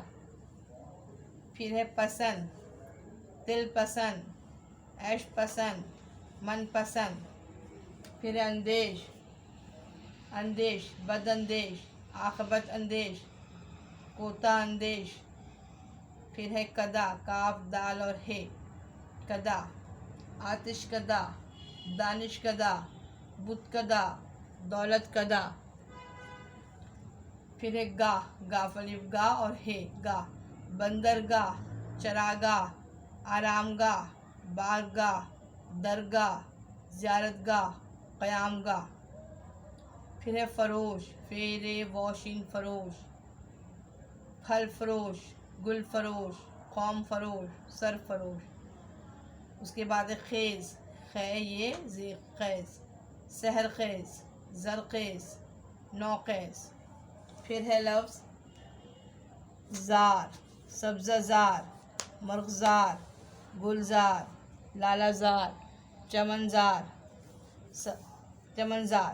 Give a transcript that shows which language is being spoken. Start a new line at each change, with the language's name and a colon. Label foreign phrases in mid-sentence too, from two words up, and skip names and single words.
Urdu: پھر ہے پسند، دل پسند، عیش پسند، من پسند. پھر ہے اندیش، اندیش، بد اندیش، عاقبت اندیش، کوتاہ اندیش. پھر ہے کدا، کاف دال اور ہے، کدا، آتش کدا، دانش کدا، بت کدا، دولت کدا. پھر ہے گاہ، گاف الف گا اور ہے، گاہ، بندرگاہ، چراگاہ، آرام گاہ، بارگاہ، درگاہ، زیارت گاہ، قیام گاہ. پھر ہے فروش، فے رے واشین فروش، پھل فروش، گل فروش، قوم فروش، سر فروش. اس کے بعد ہے خیز، خے یہ زی خیز، سحر خیز، زرخیز، نوخیز. پھر ہے لفظ زار، سبزہ زار، مرغزار، گلزار، لالہ زار، چمن زار، چمن زار.